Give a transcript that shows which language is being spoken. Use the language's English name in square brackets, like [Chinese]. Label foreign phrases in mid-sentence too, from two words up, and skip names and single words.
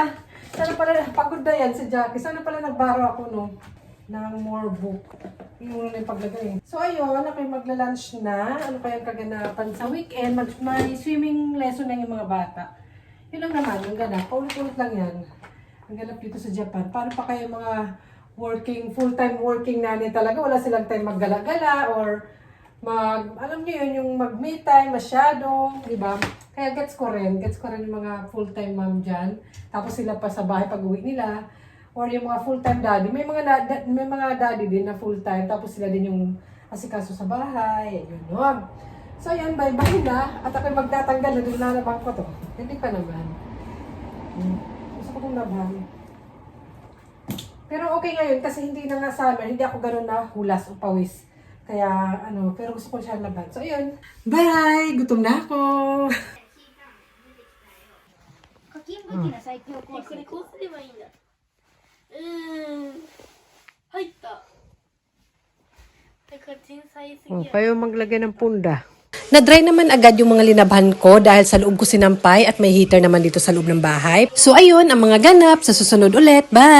[Filipino] Sana pala, pagod na yan si Jackie. Sana pala nagbara ako ng [English] more book. [Filipino] Yung na yung paglagay. So ayun, ako'y magla-lunch na. Ano kayang kaganapan sa weekend? May swimming lesson na yung mga bata. Yun lang naman, yung ganap. Paulit-ulit lang yan. Ang ganap dito sa Japan. Paano pa kayo mga [English] full-time working [Filipino] nanay talaga? Wala silang time maggala-gala or alam niyo yun, yung mag-me time, masyado, di ba? Kaya gets ko rin yung mga [English] full-time mom [Filipino] dyan. Tapos sila pa sa bahay pag-uwi nila. Or yung mga [English] full-time daddy. [Filipino] May mga daddy din na full-time. Tapos sila din yung asikaso sa bahay. Yun. So yan, bye-bye na. At ako'y magtatanggal na doon lalabang ko to. Hindi pa naman. Gusto ko itong laban. Pero okay ngayon kasi hindi na nga summer. Hindi ako gano'n na hulas o pawis. Kaya, pero gusto ko siya laban. So, ayun. Bye! Gutom na ako! [Japanese] 課金武器の最強コースこれこうすればいいんだ入った課金さえすぎや [Filipino] Kayo maglagay ng punda. Na-dry naman agad yung mga linabhan ko dahil sa loob ko sinampay at may heater naman dito sa loob ng bahay. So, ayun, ang mga ganap sa susunod ulit. Bye!